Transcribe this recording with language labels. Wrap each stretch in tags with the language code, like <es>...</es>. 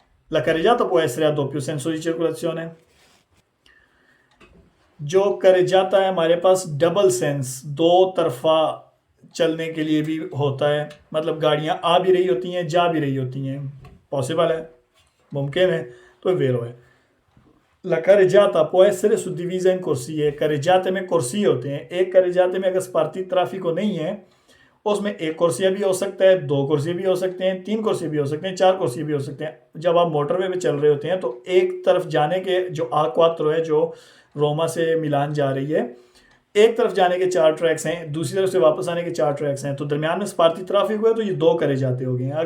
<it>La carreggiata può essere a doppio senso di circolazione,</it> <hi>जो करेजाता है हमारे पास डबल सेंस, दो तरफा चलने के लिए भी होता है, मतलब गाड़ियां आ भी रही होती हैं, जा भी रही होती हैं, पॉसिबल है, मुमकिन है, तो वेरो है।</hi> <it>La carreggiata può essere suddivisa in corsie,</it> <hi>carreggiate में कुर्सी होते हैं। एक carreggiate में अगर स्पार्टी ट्राफिको नहीं है, उसमें एक कुर्सियाँ भी हो सकता है, 2 कुर्सी भी हो सकते हैं, 3 कुर्सी भी हो सकते हैं, 4 कुर्सी भी हो सकते हैं। जब आप मोटरवे पे चल रहे होते हैं तो एक तरफ जाने के जो A4 है, जो रोमा से मिलान जा रही है, एक तरफ जाने के 4 ट्रैक्स हैं, दूसरी तरफ से वापस आने के 4 ट्रैक्स हैं, तो दरमियान में स्पार्टी ट्राफिक हुआ तो ये 2 carreggiate हो गए हैं।</hi>